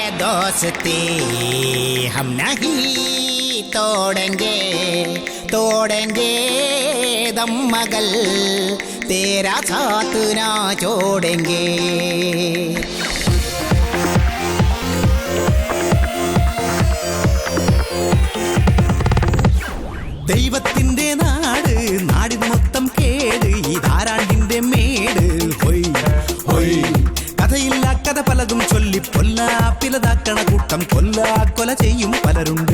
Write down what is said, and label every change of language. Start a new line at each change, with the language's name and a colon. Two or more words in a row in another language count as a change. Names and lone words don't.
Hindi: वास्ते हम नहीं तोड़ेंगे तोड़ेंगे दम मगल तेरा साथ ना छोड़ेंगे.
Malayalam: ദൈവത്തിന്റെ നാട് നാടിന് മൊത്തം കേട് ഈ ധാരാണ്ടിന്റെ മേട് ഹൊയ് ഹൊയ് കഥയില്ല കഥ പലതും ചൊല്ലി പൊല്ലാപ്പിലതാക്കണ കൂട്ടം കൊല ചെയ്യും പലരുണ്ട്.